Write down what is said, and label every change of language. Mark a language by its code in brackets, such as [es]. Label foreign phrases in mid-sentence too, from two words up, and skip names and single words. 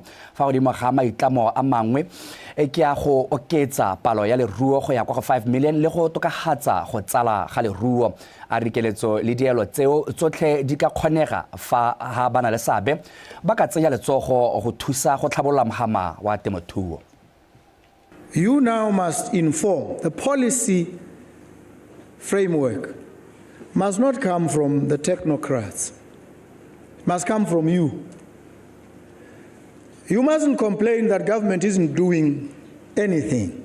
[tn] Fa godimo ga maitlamo a mangwe ke ya go oketsa palo ya leruo go ya kwa go 5 million le go tokagatsa go tsala ga leruo. A re keletso le dielo tseo tsotlhe di ka kgonega fa ha bana le seabe ba ka tsenya letsogo go thusa go tlhabolola mohama wa temothuo. [en] You now must inform. The policy framework must not come from the technocrats. It must come from you. You mustn't complain that government isn't doing anything.